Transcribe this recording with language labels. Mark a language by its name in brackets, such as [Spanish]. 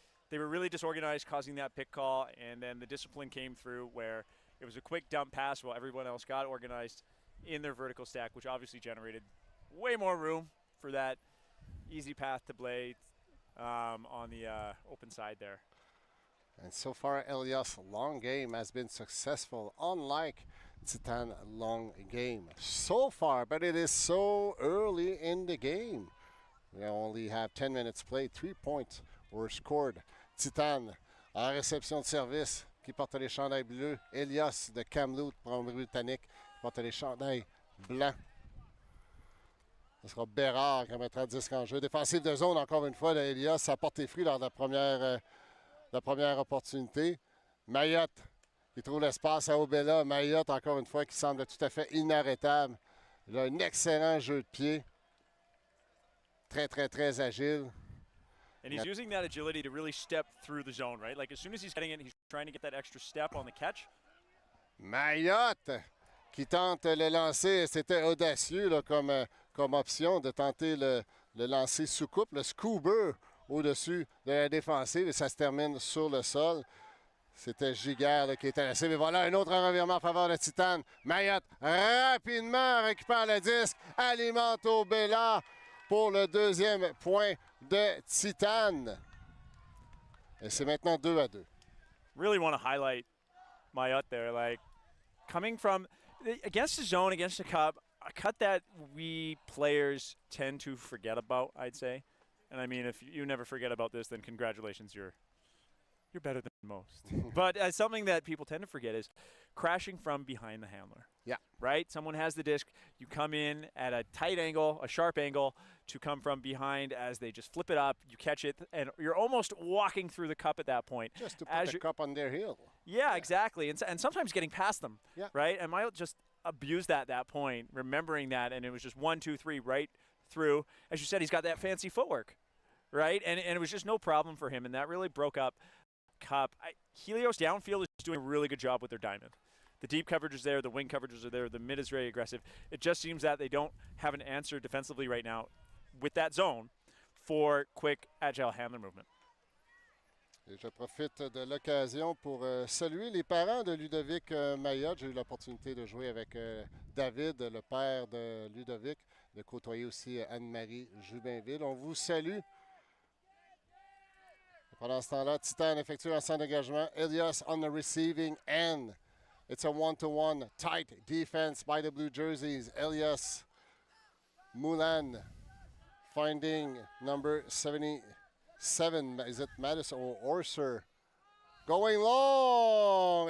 [English] They were really disorganized, causing that pick call, and then the discipline came through where it was a quick dump pass while everyone else got organized in their vertical stack, which obviously generated way more room for that easy path to Blade on the open side there. And so far, Helios' long game has been successful, unlike Titane long game so far, but it is so early in the game. We only have 10 minutes played. 3 points were scored. [French] Titane en réception de service qui porte les chandails bleus. Helios de Kamloops, Britannique, qui porte les chandails blancs. Ce sera Bérard qui mettra 10 en jeu. Défensive de zone, encore une fois, de Helios. Ça porte les fruits lors de la première opportunité. Mayotte qui trouve l'espace à Obela. Mayotte, encore une fois, qui semble tout à fait inarrêtable. Il a un excellent jeu de pied. Très, très, très agile. [English] And he's using that agility to really step through the zone, right? Like as soon as he's getting it, he's trying to get that extra step on the catch. [French] Mayotte qui tente le lancer. C'était audacieux là, comme option de tenter le lancer sous coupe, le scoober au-dessus de la défensive et ça se termine sur le sol. C'était Giguère là, qui était laissé. Mais voilà un autre revirement en faveur de Titane. Mayotte rapidement récupère le disque, alimente Obela pour le deuxième point de Titane. Et c'est maintenant 2-2. [English] Really want to highlight Mayotte there. Like coming from against the zone, against the cup, a cut that we players tend to forget about, I'd say. And I mean, if you never forget about this, then congratulations, you're better than most. But something that people tend to forget is crashing from behind the handler. Yeah. Right? Someone has the disc. You come in at a tight angle, a sharp angle, to come from behind as they just flip it up. You catch it, and you're almost walking through the cup at that point. Just to put the cup on their heel. Yeah, exactly. And sometimes getting past them. Yeah. Right? And Mayotte just abused that at that point, remembering that, and it was just 1, 2, 3 right through. As you said, he's got that fancy footwork. Right? And it was just no problem for him, and that really broke up cup. Helios downfield is doing a really good job with their diamond. The deep coverage is there, the wing coverages are there, the mid is very aggressive. It just seems that they don't have an answer defensively right now with that zone for quick, agile handler movement. [French] Et je profite de l'occasion pour saluer les parents de Ludovic Mayotte. J'ai eu l'opportunité de jouer avec David, le père de Ludovic, de côtoyer aussi Anne-Marie Jubinville. On vous salue. Pendant ce temps-là, Titane effectue un centre d'engagement. [English] Helios on the receiving end. It's a one-to-one tight defense by the blue jerseys. Helios Mulan finding number 77. Is it Madison or Orser? Going long.